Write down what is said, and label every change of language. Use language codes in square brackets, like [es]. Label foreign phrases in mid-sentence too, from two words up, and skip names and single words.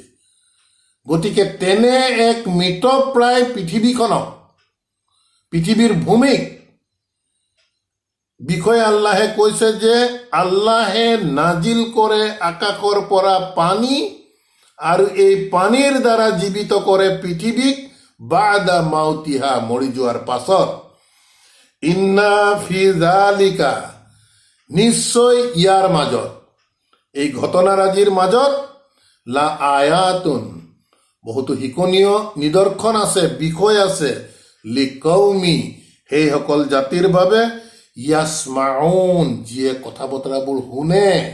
[as] গতিকে তেনে এক মৃতপ্ৰায় পৃথিৱীখনক, পৃথিৱীৰ ভূমিক বিষয়ে আল্লাহে কৈছে যে আল্লাহে নাজিল কৰে আকাশৰ পৰা পানী, আৰু এই পানীৰ দ্বাৰা জীৱিত কৰে পৃথিৱীক, [ar] بعد موتها, [as] মৰি যোৱাৰ পাছত। [ar] إن في ذلك, [as] নিশ্চয় ইয়াৰ মাজত, এই ঘটনাৰাজিৰ মাজত, [ar] لآية, [as] বহুতো শিকনীয় নিদৰ্শন আছে, বিষয় আছে, লিকৌমি, সেইসকল জাতিৰ বাবে, ইয়াসমাউন, যিয়ে কথা বতৰাবোৰ শুনে,